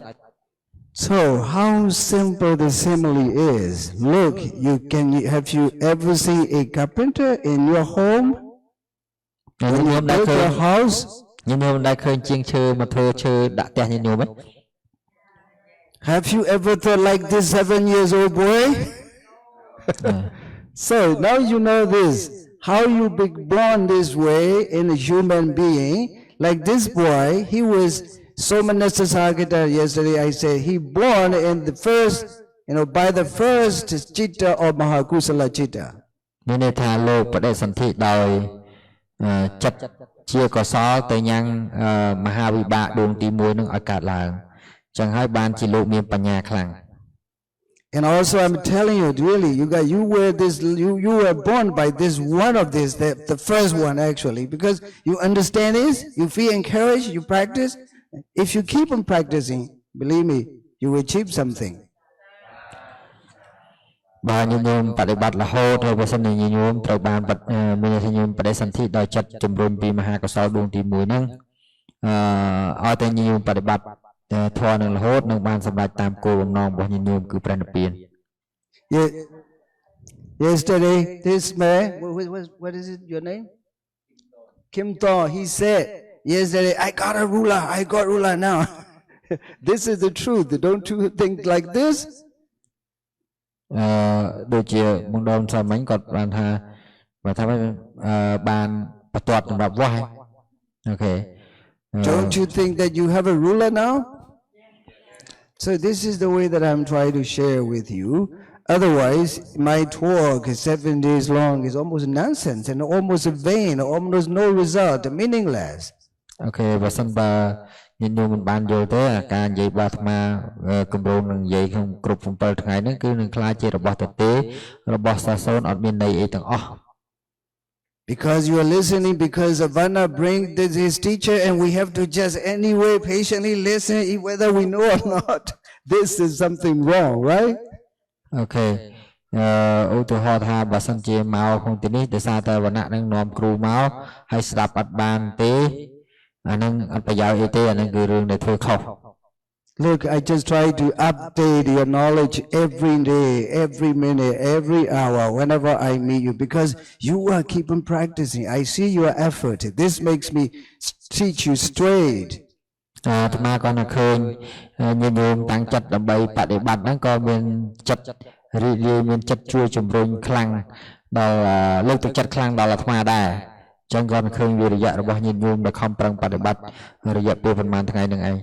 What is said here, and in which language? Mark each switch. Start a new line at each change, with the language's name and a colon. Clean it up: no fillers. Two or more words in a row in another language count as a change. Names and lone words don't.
English: So how simple the simile is. Look, have you ever seen a carpenter in your home? When you build your house,
Khmer: ញញោមដែលឃើញជាងឈើមកធ្វើឈើដាក់ផ្ទះញញោម
English: Have you ever thought like this 7 years old boy? So now you know this, how you be born this way in a human being. Like this boy, he was
Pali: Somanasa Sagata
English: yesterday I said he born in the first, by the first chitta of
Pali: Mahakusala chitta.
Khmer: មានន័យថាលោកបដិសន្ធិដោយចិត្តជាកុសលទៅញ៉ាំងមហាវិបាកដួងទី1នឹងឲ្យកើតឡើងចឹងហើយបានជាលោកមានបញ្ញាខ្លាំង
English: And also I'm telling you really you were born by this one of this the first one actually because you understand this, you feel encouraged, you practice. If you keep on practicing, believe me, you will achieve something.
Khmer: បើញញោមបដិបត្តិរហូតហើយបើសិនជាញញោមត្រូវបានមានញញោមបដិសន្ធិដោយចិត្តជំរុញពីមហាកុសលដួងទី1ហ្នឹងឲ្យតែញញោមបដិបត្តិធម៌នឹងរហូតនឹងបានសម្រេចតាមគោលបំណងរបស់ញញោមគឺព្រះនិព្វាន
English: Yesterday this man what is it your name Kim To he said yesterday I got ruler now this is the truth don't you think like this
Khmer: ដូចជាបងដូនសាមិញគាត់បានថាបានបន្ទាត់សម្រាប់វាស់អូខេ
English: Don't you think that you have a ruler now? So this is the way that I'm trying to share with you. Otherwise, my talk 7 days long is almost nonsense and almost vain, almost no result, meaningless.
Khmer: Okay, បើសិនបើញញោមមិនបានយល់ទេការនិយាយរបស់អាត្មាគម្រោងនឹងនិយាយក្នុងគ្រប់7ថ្ងៃហ្នឹងគឺនឹងខ្លាចជារបស់ទទេរបស់សាសូនអត់មានន័យអីទាំងអស់
English: Because you are listening, because Vannak bring his teacher and we have to just anyway patiently listen whether we know or not. This is something wrong, right? Okay.
Khmer: ឧទាហរណ៍ថាបើសិនជាមកក្នុងទីនេះដោយសារតែវណ្ណៈនឹងនាំគ្រូមកហើយស្ដាប់អត់បានទេអានឹងអត់ប្រយោជន៍អីទេអានឹងគឺរឿងដែលធ្វើខុស
English: Look, I just try to update your knowledge every day, every minute, every hour, whenever I meet you, because you are keeping practicing. I see your effort. This makes me teach you straight.
Khmer: អាត្មាក៏នឹងឃើញញញោមតាំងចិត្តដើម្បីបដិបត្តិហ្នឹងក៏មានចិត្តរីករាយមានចិត្តជួយជំរុញខ្លាំងដល់លើកទឹកចិត្តខ្លាំងដល់អាត្មាដែរចឹងក៏នឹងឃើញវិរិយៈរបស់ញញោមដែលខំប្រឹងបដិបត្តិរយៈពេលប្រហែលថ្ងៃហ្នឹងឯង